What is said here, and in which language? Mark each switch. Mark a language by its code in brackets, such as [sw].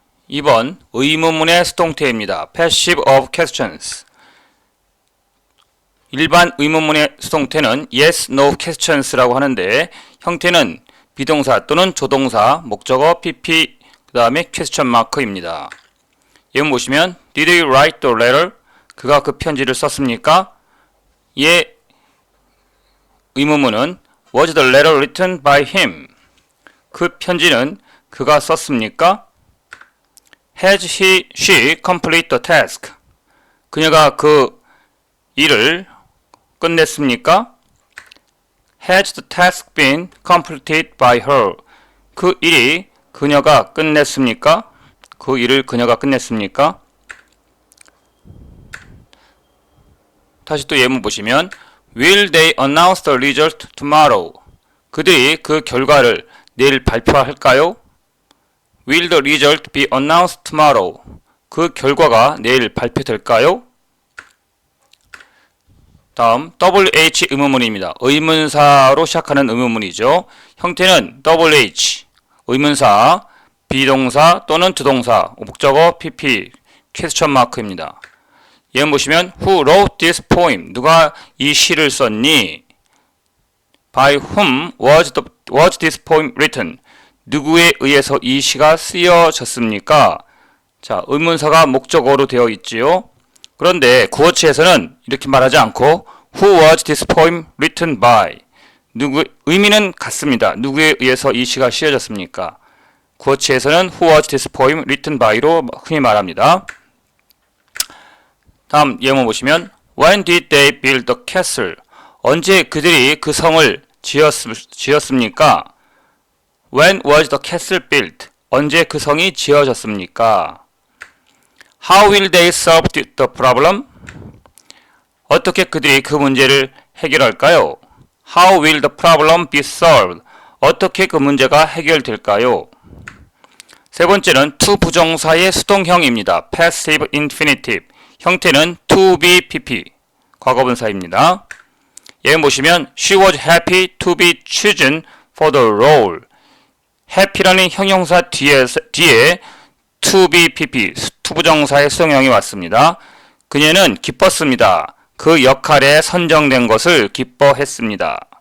[ko] 2번 의문문의 수동태입니다. [en] Passive of questions. [ko] 일반 의문문의 수동태는 [en] yes, no questions [ko] 라고 하는데 형태는 비동사 또는 조동사, 목적어, PP, 그 다음에 question mark입니다. 예문 보시면 [en] Did he write the letter? [ko] 그가 그 편지를 썼습니까? 예, 의문문은 [en] Was the letter written by him? [ko] 그 편지는 그가 썼습니까? [en] Has she complete the task? [ko] 그녀가 그 일을 끝냈습니까? [en] Has the task been completed by her? [ko] 그 일이 그녀가 끝냈습니까? 그 일을 그녀가 끝냈습니까? 다시 또 예문 보시면 [en] Will they announce the result tomorrow? [ko] 그들이 그 결과를 내일 발표할까요? [en] Will the result be announced tomorrow? [ko] 그 결과가 내일 발표될까요? 다음 WH 의문문입니다. 의문사로 시작하는 의문문이죠. 형태는 WH, 의문사, 비동사 또는 주동사, 목적어, PP, 퀘스천 마크입니다. 예문 보시면 [en] Who wrote this poem? [ko] 누가 이 시를 썼니? [en] By whom was this poem written? [ko] 누구에 의해서 이 시가 쓰여졌습니까? 자, 의문사가 목적어로 되어 있지요. 그런데 구어체에서는 이렇게 말하지 않고 [en] Who was this poem written by? [ko] 의미는 같습니다. 누구에 의해서 이 시가 쓰여졌습니까? 구어체에서는 [en] Who was this poem written by [ko] 로 흔히 말합니다. 다음 예문 보시면 [en] When did they build the castle? [ko] 언제 그들이 그 성을 지었습니까? [en] When was the castle built? [ko] 언제 그 성이 지어졌습니까? [en] How will they solve the problem? [ko] 어떻게 그들이 그 문제를 해결할까요? [en] How will the problem be solved? [ko] 어떻게 그 문제가 해결될까요? 세 번째는 to 부정사의 수동형입니다. [en] Passive infinitive. [ko] 형태는 [en] to be pp. [ko] 과거분사입니다. 예문 보시면 [en] She was happy to be chosen for the role. [ko] happy라는 형용사 뒤에 to be pp. 투부정사의 수동형이 왔습니다. 그녀는 기뻤습니다. 그 역할에 선정된 것을 기뻐했습니다.